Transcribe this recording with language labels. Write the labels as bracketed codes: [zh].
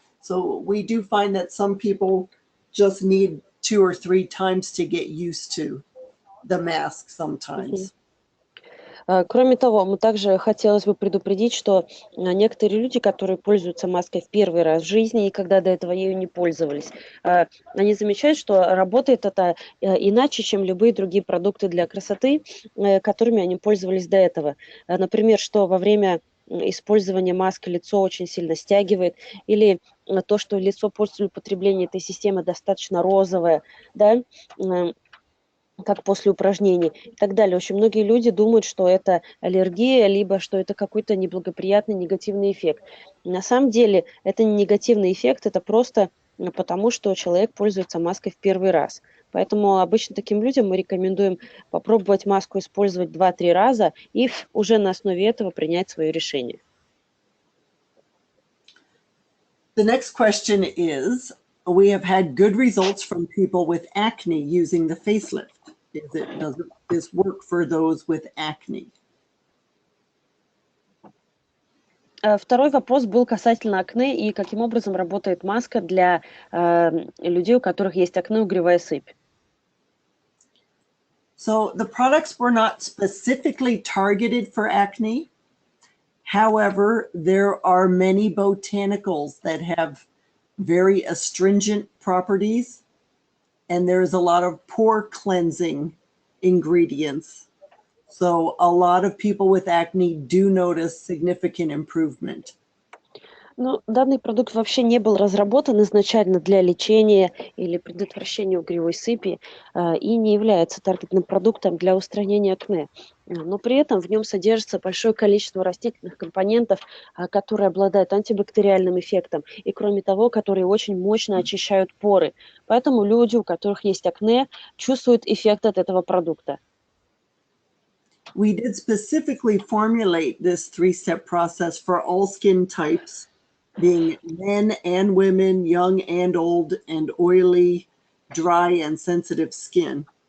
[en] So we do find that some people just need 2 or 3 times to get used to the mask sometimes. [ru] Кроме того, мы также хотелось бы предупредить, что некоторые люди, которые пользуются маской в первый раз в жизни и когда до этого ею не пользовались, они замечают, что работает это иначе, чем любые другие продукты для красоты, которыми они пользовались до этого. Например, что во время использования маски лицо очень сильно стягивает, или то, что лицо после употребления этой системы достаточно розовое, да, как после упражнений и так далее. Очень многие люди думают, что это аллергия, либо что это какой-то неблагоприятный негативный эффект. На самом деле это не негативный эффект, это просто потому, что человек пользуется маской в первый раз. Поэтому обычно таким людям мы рекомендуем попробовать маску использовать 2-3 раза и уже на основе этого принять свое решение. [en] The next question is, we have had good results from people with acne using the facelift. Does this work for those with acne? [ru] Второй вопрос был касательно акне и каким образом работает маска для людей, у которых есть акне, угревая сыпь. [en] So the products were not specifically targeted for acne. However, there are many botanicals that have very astringent properties, and there's a lot of pore cleansing ingredients. So a lot of people with acne do notice significant improvement. [ru] Ну, данный продукт вообще не был разработан изначально для лечения или предотвращения угревой сыпи и не является таргетным продуктом для устранения акне. Но при этом в нем содержится большое количество растительных компонентов, которые обладают антибактериальным эффектом и, кроме того, которые очень мощно очищают поры. Поэтому люди, у которых есть акне, чувствуют эффект от этого продукта. [en] We did specifically formulate this three-step process for all skin types, being men and women, young and old, and oily, dry, and sensitive skin.